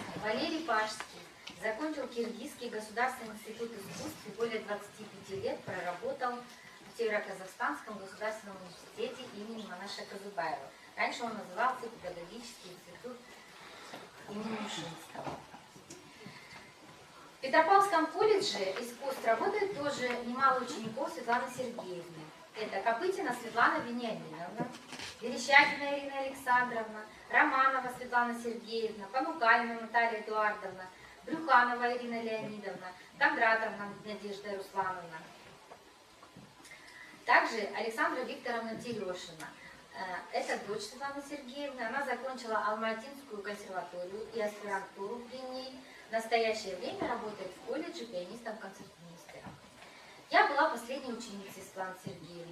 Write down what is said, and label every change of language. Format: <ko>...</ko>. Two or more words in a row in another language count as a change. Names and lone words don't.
<ru>Валерий Пашский закончил Киргизский государственный институт искусств и более 25 лет проработал в Североказахстанском государственном университете имени Манаша Казыбаева. Раньше он назывался Педагогический институт имени Ушинского. В Петропавловском колледже искусств работает тоже немало учеников Светланы Сергеевны. Это Копытина Светлана Вениаминовна, Верещагина Ирина Александровна, Романова Светлана Сергеевна, Понукальна Наталья Эдуардовна, Брюханова Ирина Леонидовна, Кондратовна Надежда Руслановна. Также Александра Викторовна Терёшина. Это дочь Светланы Сергеевны. Она закончила Алматинскую консерваторию и аспирантуру при ней. В настоящее время работает в колледже пианистом-концертмейстером. Я была последней ученицей Светланы Сергеевны.</ru>